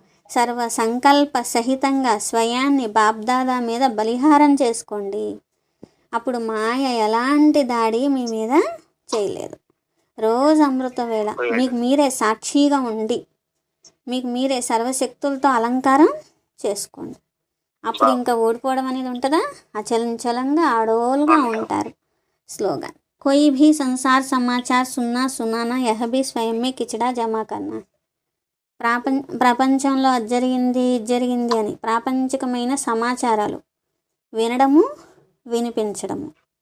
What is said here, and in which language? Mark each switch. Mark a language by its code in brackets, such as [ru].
[te] సర్వ సంకల్ప సహితంగా స్వయాన్ని బాబ్దాదా మీద బలిహారం చేసుకోండి. అప్పుడు మాయ ఎలాంటి దాడి మీ మీద చేయలేదు. రోజు అమృత వేళ మీకు మీరే సాక్షిగా ఉండి మీకు మీరే సర్వశక్తులతో అలంకారం చేసుకోండి. అప్పుడు ఇంకా ఓడిపోవడం అనేది ఉంటుందా? అచలంచలంగా ఆడోలుగా ఉంటారు. [hi] స్లోగన్, कोई भी संसार समाचार सुनना सुनाना यह भी स्वयं में किचड़ा जमा करना. [te] ప్రపంచంలో అది జరిగింది అని ప్రాపంచికమైన సమాచారాలు వినడము వినిపించడము